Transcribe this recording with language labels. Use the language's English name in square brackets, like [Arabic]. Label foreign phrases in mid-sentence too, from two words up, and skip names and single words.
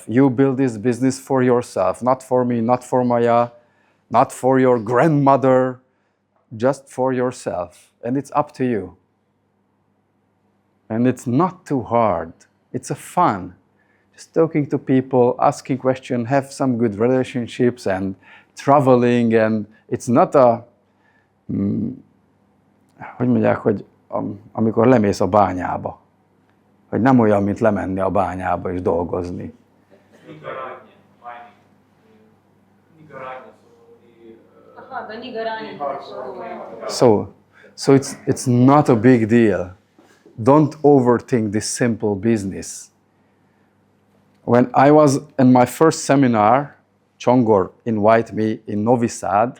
[English] You build this business for yourself, not for me, not for Maya, not for your grandmother, just for yourself. And it's up to you. And it's not too hard. It's a fun. Just talking to people, asking questions, have some good relationships and traveling, and it's not a, [Hungarian] hogy mondják, hogy amikor lemész a bányába, hogy nem olyan, mint lemenni a bányába és dolgozni. [English] So it's not a big deal. Don't overthink this simple business. When I was in my first seminar, Csongor invited me in Novi Sad.